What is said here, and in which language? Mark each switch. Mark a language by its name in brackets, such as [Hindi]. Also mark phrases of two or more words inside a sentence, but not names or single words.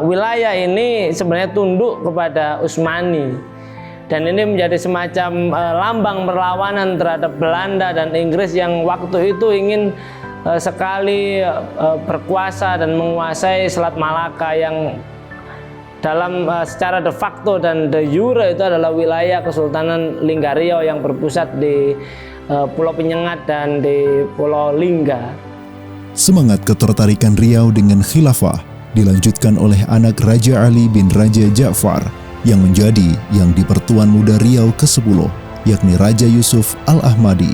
[Indonesian] wilayah ini sebenarnya tunduk kepada Utsmani, dan ini menjadi semacam lambang perlawanan terhadap Belanda dan Inggris yang waktu itu ingin sekali berkuasa dan menguasai Selat Malaka yang dalam secara [Latin] de facto [Indonesian] dan [Latin] de jure [Indonesian] itu adalah wilayah Kesultanan Lingga Riau yang berpusat di Pulau Penyengat dan di Pulau Lingga. Semangat ketertarikan Riau dengan khilafah dilanjutkan oleh anak Raja Ali bin Raja Ja'far yang menjadi yang di Pertuan Muda Riau ke-10, yakni Raja Yusuf Al-Ahmadi.